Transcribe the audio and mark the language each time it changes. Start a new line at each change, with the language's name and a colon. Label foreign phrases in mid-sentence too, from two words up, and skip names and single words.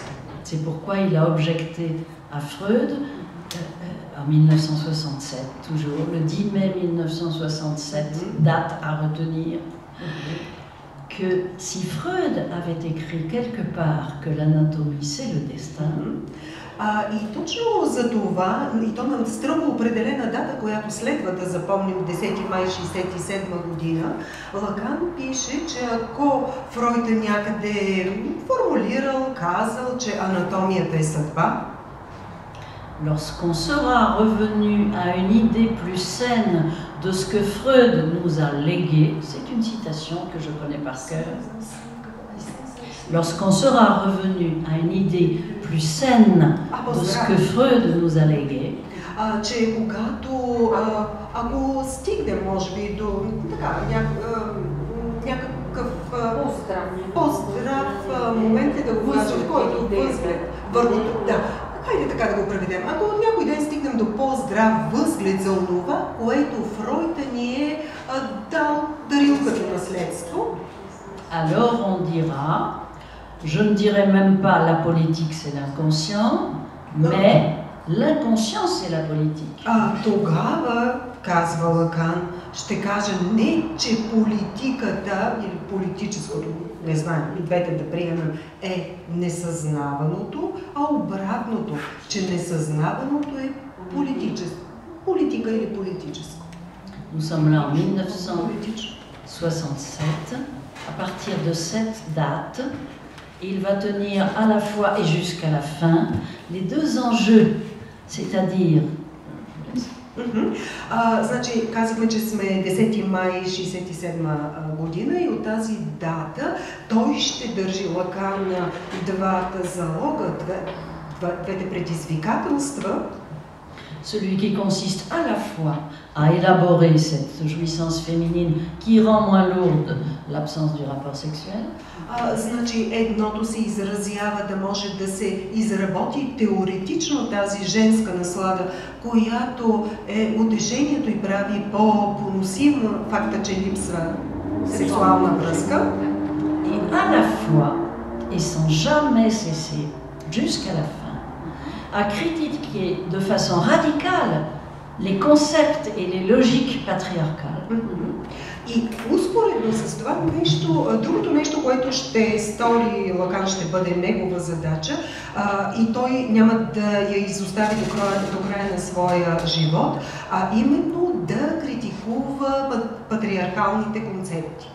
French: C'est pourquoi il a objecté à Freud, en 1967, toujours, le 10 mai 1967, date à retenir, que si Freud avait écrit quelque part que l'anatomie c'est le destin,
Bulgarian: и точно за това, и то на строго определена дата, която следва да запомним 10 май 1967 година, Лакан пише, че ако Фройд е някъде формулирал, казал, че анатомията е съдба,
French: lorsqu'on sera revenu à une idée plus saine de ce que Freud nous a légué, c'est une citation que je connais par cœur, lorsqu'on sera revenu à une idée plus saine de ce que Freud nous a légué,
Bulgarian: че когато, ако стигнем, може би, до някакъв по-здрав момент е да го кажем, който възглед върху да. Хайде така да го преведем. Ако някой ден стигнем до по-здрав възглед за онова, което Фройд ни е дарил като наследство,
French: alors on dira, je ne dirais même pas la politique c'est l'inconscient, mais l'inconscient c'est la politique.
Bulgarian: Тогава, казва Лакан, ще кажа не, че политиката или политическото, не знаем, и двете да приемем, е несъзнаваното, а обратното, че несъзнаваното е политическо. Политика или политическо.
French: Nous sommes là en 1967. À partir de cette date, il va tenir à la fois et jusqu'à la fin les deux enjeux, c'est-à-dire...
Bulgarian: Значи, казахме, че сме 10 май 1967 година и от тази дата той ще държи Лакан на двата залога, двете предизвикателства.
French: Celui qui consiste à la fois à élaborer cette jouissance féminine qui rend moins lourde l'absence du rapport sexuel.
Bulgarian: Значи едното се изразява да може да се изработи теоретично тази женска наслада, която е утешението и прави по-поносима факта, че липсва сексуална връзка.
French: Et à la fois, et sans jamais cesser, jusqu'à la fin, à critiquer de façon radicale les concepts et les logiques patriarcales.
Bulgarian: И успоредно с това нещо, другото нещо, което ще стори Лакан, ще бъде негова задача и той няма да я изостави до края на своя живот, а именно да критикува патриархалните концепти.